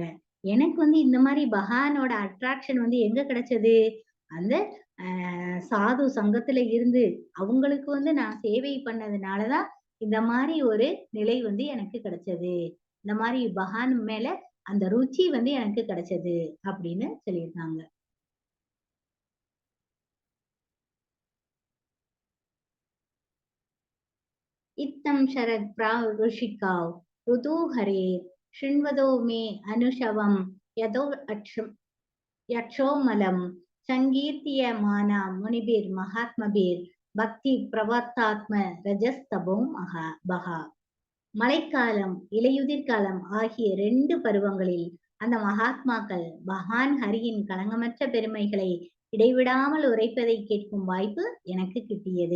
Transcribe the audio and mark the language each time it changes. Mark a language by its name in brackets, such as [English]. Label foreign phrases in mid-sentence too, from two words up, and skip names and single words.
[Tamil] எனக்கு வந்து இந்த மாதிரி பகவானோட அட்ராக்ஷன் வந்து எங்க கிடைச்சது? அந்த சாது சங்கத்துல இருந்து அவங்களுக்கு வந்து நான் சேவை பண்ணதுனாலதான் இந்த மாதிரி ஒரு நிலை வந்து எனக்கு கிடைச்சது. இந்த மாதிரி பகவான் மேல அந்த ருச்சி வந்து எனக்கு கிடைச்சது அப்படின்னு சொல்லியிருக்காங்க. [Sanskrit] इत्थं शरद्प्रावृषिकाव ऋतुहरेर् शृण्वतो मे अनुशवं यतो यक्षोमलं सङ्कीर्त्यमाना मुनिभिर्महात्मभिर् भक्ति प्रवर्त्तात्म रजस्तपो पहा. [Tamil] மழைக்காலம் இலையுதிர் காலம் ஆகிய 2 பருவங்களில் அந்த மகாத்மாக்கள் பகவான் ஹரியின் களங்கமற்ற பெருமைகளை இடைவிடாமல் உரைப்பதை கேட்கும் வாய்ப்பு எனக்கு கிட்டியது.